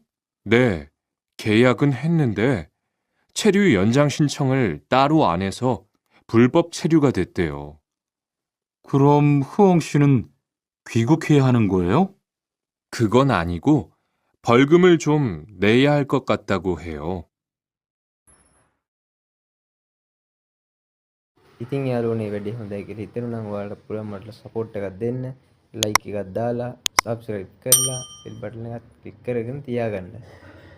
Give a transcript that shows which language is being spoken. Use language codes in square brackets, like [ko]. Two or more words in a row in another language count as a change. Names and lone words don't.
[ko] 네, 계약은 했는데 체류 연장 신청을 따로 안 해서 불법 체류가 됐대요. 그럼 흐엉 씨는 귀국해야 하는 거예요? 그건 아니고 벌금을 좀 내야 할 것 같다고 해요. [si] ඉතින් යාළුවනේ වැඩි හොඳයි කියලා හිතෙනවා නම් ඔයාලට පුළුවන් මට සපෝට් එකක් දෙන්න. ලයික් එකක් දාලා, සබ්ස්ක්‍රයිබ් කරලා, [en] bell button [si] එකත් ක්ලික් කරගෙන තියාගන්න.